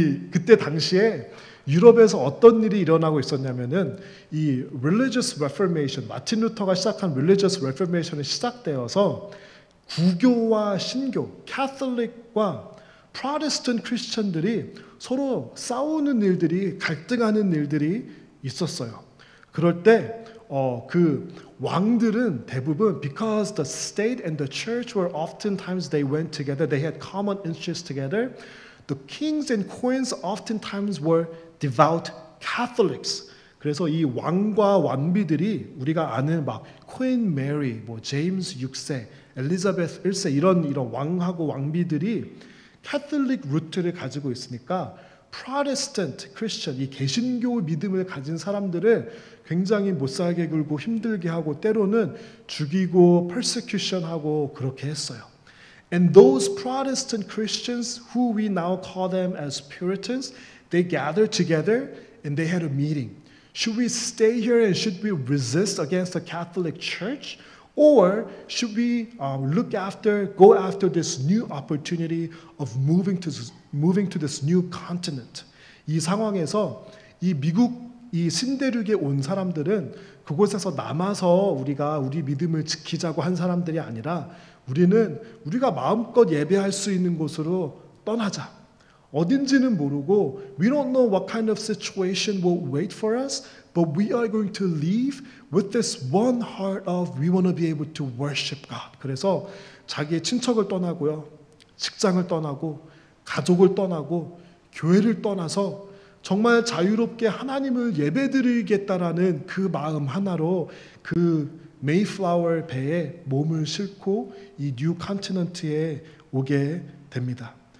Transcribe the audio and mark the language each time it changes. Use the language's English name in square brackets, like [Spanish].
[Korean] 그때 당시에 유럽에서 어떤 일이 일어나고 있었냐면은 이 Religious Reformation, 마틴 루터가 시작한 Religious Reformation이 시작되어서 구교와 신교, 캐톨릭과 프로테스턴트 크리스천들이 서로 싸우는 일들이 갈등하는 일들이 있었어요. 그럴 때 그 왕들은 대부분 [English] because the state and the church were oftentimes they went together, they had common interests together. The kings and queens oftentimes were devout Catholics. [Korean] 그래서 이 왕과 왕비들이 우리가 아는 막 퀸 메리, 뭐 제임스 6세, 엘리자베스 1세 이런 왕하고 왕비들이 캐톨릭 루트를 가지고 있으니까 프로테스턴트 크리스천 이 개신교 믿음을 가진 사람들을 굉장히 못살게 굴고 힘들게 하고 때로는 죽이고 퍼세큐션하고 그렇게 했어요. [English] And those Protestant Christians, who we now call them as Puritans, they gathered together and they had a meeting. Should we stay here and should we resist against the Catholic Church? Or should we go after this new opportunity of moving to this new continent? [Korean] 이 상황에서 이 미국 이 신대륙에 온 사람들은 그곳에서 남아서 우리가 우리 믿음을 지키자고 한 사람들이 아니라 우리가 마음껏 예배할 수 있는 곳으로 떠나자. 어딘지는 모르고 [English] we don't know what kind of situation will wait for us, but we are going to leave with this one heart of we want to be able to worship God. [Korean] 그래서 자기의 친척을 떠나고요. 직장을 떠나고 가족을 떠나고 교회를 떠나서 정말 자유롭게 하나님을 예배드리겠다라는 그 마음 하나로 그 메이플라워 배에 몸을 싣고 이 뉴 컨티넨트에 오게 됩니다.